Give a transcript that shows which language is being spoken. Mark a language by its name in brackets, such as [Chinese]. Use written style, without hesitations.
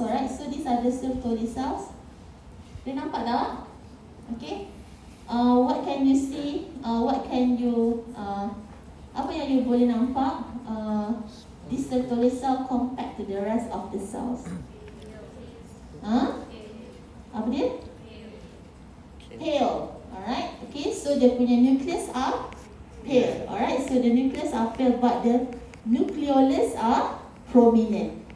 [English] Alright, so these are the Sertoli cells. [Malay] Boleh nampak tak? [English] Okay. What can you see? What can you [Malay] apa yang you boleh nampak? [English] This Sertoli cell compared to the rest of the cells. [Malay] Apa dia? Pale. Alright. [English] Okay, so [Malay] dia punya [English] nucleus are pale. Alright, so the nucleus are pale but the nucleolus are prominent.